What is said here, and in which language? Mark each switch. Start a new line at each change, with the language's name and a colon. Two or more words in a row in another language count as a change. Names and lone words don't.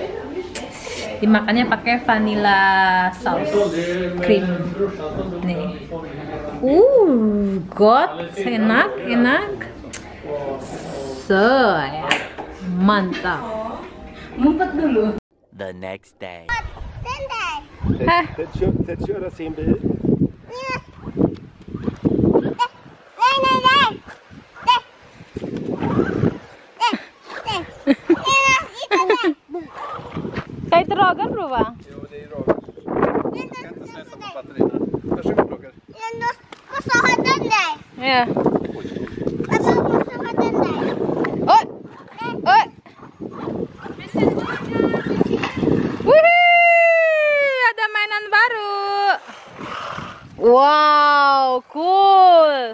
Indonesian: Dimakannya pakai vanilla sauce cream. Nih. God, enak. Ya. Mantap. Ngumpet dulu.
English: The next day.
Swedish: Ted köra sin bil. Kan inte Roger prova? Jo, det är Roger. Jag ska inte slösa på batteri. Varsågod Roger.
Indonesian: Ya. Oi. Wih, ada mainan baru.
English: Wow, cool.